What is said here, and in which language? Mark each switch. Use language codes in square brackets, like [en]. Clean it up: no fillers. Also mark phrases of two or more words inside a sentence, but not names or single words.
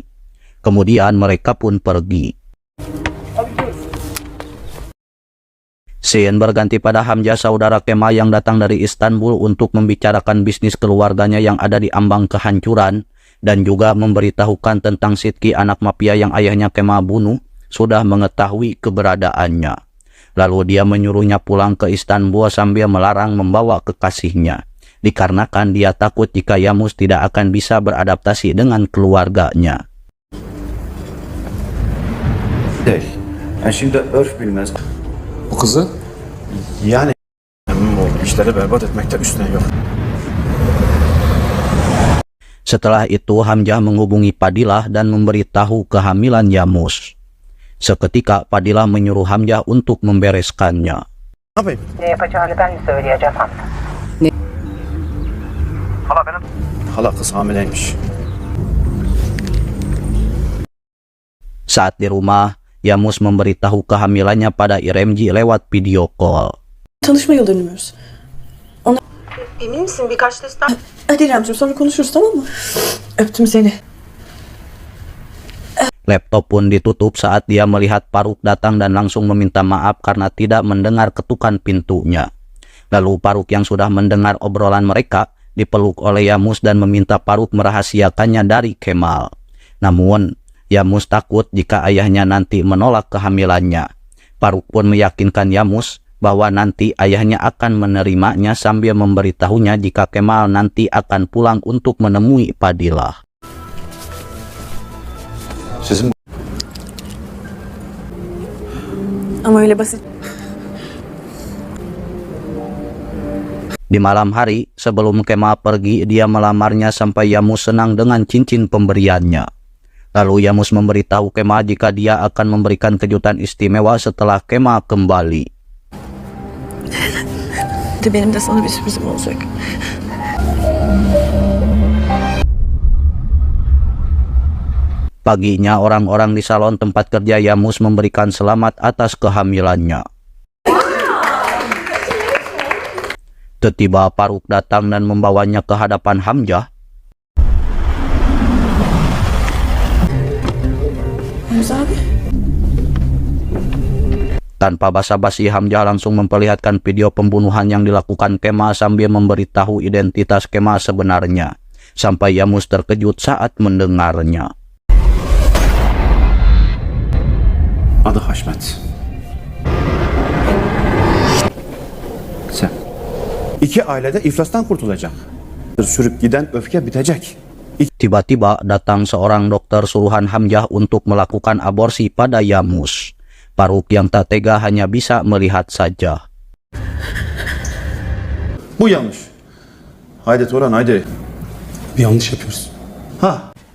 [id] Kemudian mereka pun pergi. Scene berganti pada Hamzah, saudara Kemal yang datang dari Istanbul untuk membicarakan bisnis keluarganya yang ada di ambang kehancuran dan juga memberitahukan tentang Sidki, anak mafia yang ayahnya Kemal bunuh, sudah mengetahui keberadaannya. Lalu dia menyuruhnya pulang ke Istanbul sambil melarang membawa kekasihnya. dikarenakan dia takut jika Yamus tidak akan bisa beradaptasi dengan keluarganya. [tr] Yani şimdi örf bilmez. Bu kızı Yani emmim oğlu işleri berbat etmekte üstüne yok. [id] Setelah itu Hamzah menghubungi Padilah dan memberitahu kehamilan Yamus. Seketika Padilah menyuruh Hamzah untuk membereskannya. [tr] Ne yapayım? Ne yapacağını ben mi söyleyeceğim Hamza? Hala kız hamileymiş. [id] Saat di rumah, Yamus memberitahu kehamilannya pada İremci lewat [en] video call. [tr] Tanışma yıl dönümümüz. Emin misin birkaç test daha? Hadi İremciğim sonra konuşuruz tamam mı? Öptüm seni. [id] Laptop pun ditutup saat dia melihat Faruk datang dan langsung meminta maaf karena tidak mendengar ketukan pintunya. Lalu Faruk yang sudah mendengar obrolan mereka dipeluk oleh Yamus dan meminta Faruk merahasiakannya dari Kemal. Namun, Yamus takut jika ayahnya nanti menolak kehamilannya. Faruk pun meyakinkan Yamus bahwa nanti ayahnya akan menerimanya sambil memberitahunya jika Kemal nanti akan pulang untuk menemui Padilah. [tr] Sizin Ama öyle basit. [id] Di malam hari, sebelum Kemal pergi, dia melamarnya sampai Yamus senang dengan cincin pemberiannya. Lalu Yamus memberitahu Kemal jika dia akan memberikan kejutan istimewa setelah Kemal kembali. [tr] De benim de sana bir sürprizim olacak. [id] Paginya, orang-orang di salon tempat kerja Yamus memberikan selamat atas kehamilannya. Tiba-tiba Faruk datang dan membawanya ke hadapan Hamzah. [tr] Hamza abi. [id] Tanpa basa-basi, Hamzah langsung memperlihatkan video pembunuhan yang dilakukan Kemal sambil memberitahu identitas Kemal sebenarnya. Sampai Yamus terkejut saat mendengarnya. [tr] adı Haşmet. Sen. İki ailede iflastan kurtulacak. Sürüp giden öfke bitecek. [id] Tiba-tiba datang seorang dokter suruhan Hamzah untuk melakukan aborsi pada Yamus. Faruk yang tak tega hanya bisa melihat saja. [tr] Bu yanlış. Haydi Turan haydi. Bir yanlış yapıyoruz. Ha.